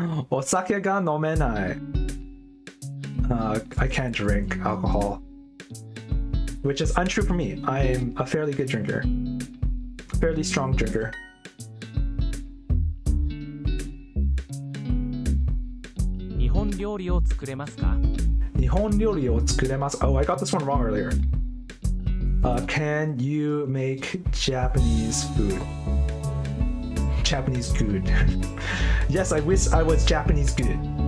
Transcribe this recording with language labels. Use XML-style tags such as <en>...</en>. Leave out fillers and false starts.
<ja>お酒が飲めない。</ja> <en>I can't drink alcohol, which is untrue for me. I'm a fairly good drinker, fairly strong drinker.</en> <ja>日本料理を作れますか？日本料理を作れます。</ja> <en>Oh, I got this one wrong earlier. Can you make Japanese food? Japanese good. Yes, I wish I was Japanese good.</en>